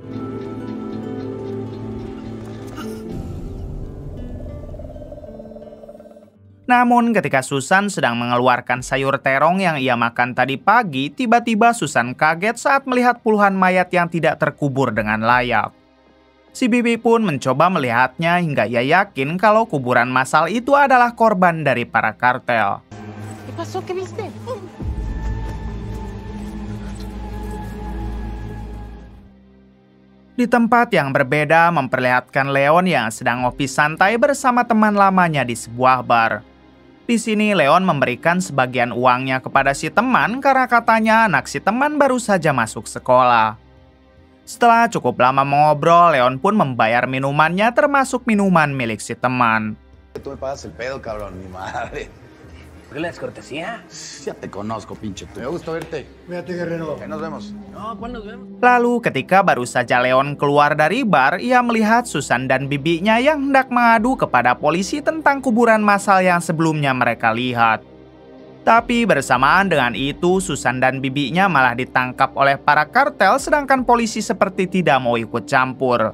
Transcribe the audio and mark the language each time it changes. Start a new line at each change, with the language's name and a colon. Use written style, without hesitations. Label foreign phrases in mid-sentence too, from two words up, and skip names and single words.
Indonesian: Namun ketika Susan sedang mengeluarkan sayur terong yang ia makan tadi pagi, tiba-tiba Susan kaget saat melihat puluhan mayat yang tidak terkubur dengan layak. Si bibi pun mencoba melihatnya hingga ia yakin kalau kuburan massal itu adalah korban dari para kartel.
Spanish: ¿Qué pasó? ¿Qué viste?
Indonesian: Di tempat yang berbeda memperlihatkan Leon yang sedang ngopi santai bersama teman lamanya di sebuah bar. Di sini Leon memberikan sebagian uangnya kepada si teman karena katanya anak si teman baru saja masuk sekolah. Setelah cukup lama mengobrol, Leon pun membayar minumannya termasuk minuman milik si teman.
Spanish: Tú me pagas el pedo, cabrón, mi madre. ¿Por qué la descortesía? Ya te conozco, pinche tú. Me gusta verte. Cuídate, guerrero. Nos vemos. No, ¿cuándo nos vemos?
Indonesian: Lalu ketika baru saja Leon keluar dari bar, ia melihat Susan dan bibinya yang hendak mengadu kepada polisi tentang kuburan massal yang sebelumnya mereka lihat. Tapi bersamaan dengan itu, Susan dan bibinya malah ditangkap oleh para kartel sedangkan polisi seperti tidak mau ikut campur.